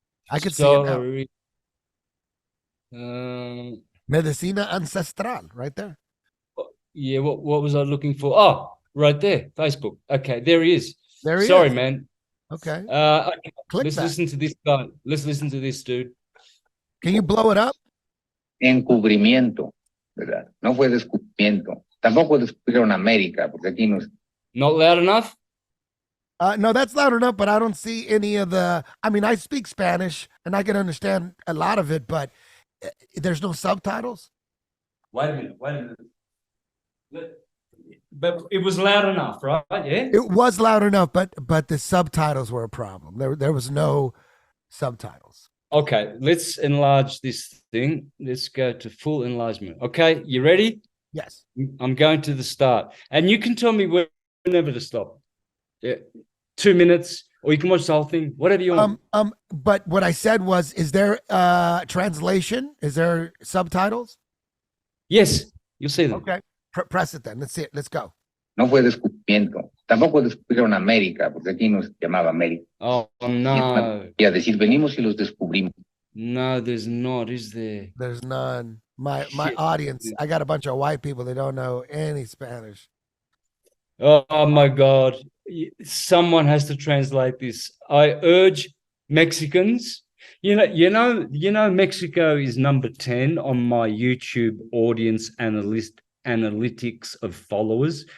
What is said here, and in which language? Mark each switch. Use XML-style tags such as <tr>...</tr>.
<en>I can see it now. Medicina Ancestral, right there. Yeah, what was I looking for? Oh, right there, Facebook. Okay, there he is. Sorry, man. Okay. Let's listen to this guy. Let's listen to this dude. Can you blow it up?</en> <es>Encubrimiento, ¿verdad? No fue descubrimiento. Tampoco descubrieron América, porque aquí no.</es> <en>Not loud enough? No, that's loud enough, but I don't see any of the. I mean, I speak Spanish and I can understand a lot of it, but there's no subtitles. Wait a minute. Wait a minute. But it was loud enough, right? Yeah. It was loud enough, but the subtitles were a problem. There was no subtitles. Okay, let's enlarge this thing. Let's go to full enlargement. Okay, you ready? Yes. I'm going to the start, and you can tell me whenever to stop. Yeah, 2 minutes, or you can watch the whole thing, whatever you want. But what I said was, is there translation? Is there subtitles? Yes, you'll see them. Okay, press it then. Let's see it. Let's go.</en> <es>No fue descubrimiento. Tampoco descubrieron América, porque aquí no se llamaba América.</es> <en>Oh, no.</en> <es>Y a decir, venimos y los descubrimos.</es> <en>No, there's not, is there? There's none. My audience, I got a bunch of white people that don't know any Spanish. Oh my God. Someone has to translate this. I urge Mexicans. You know, Mexico is number 10 on my YouTube audience analytics of followers.</en>